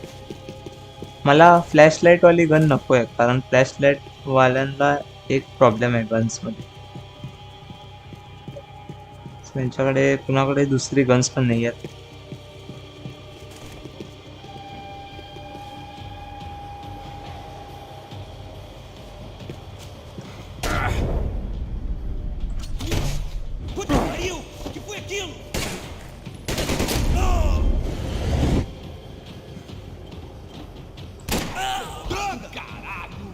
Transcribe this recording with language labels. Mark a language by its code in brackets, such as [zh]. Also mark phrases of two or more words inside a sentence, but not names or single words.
[mr] मला फ्लॅशलाईट वाली गन नको आहे, कारण फ्लॅशलाईट वाल्यांना एक प्रॉब्लेम आहे गन्स मध्ये. त्यांच्याकडे कुणाकडे दुसरी गन्स पण नाही आहेत. [pt] Puta que pariu! Que foi aquilo? Droga! Caralho!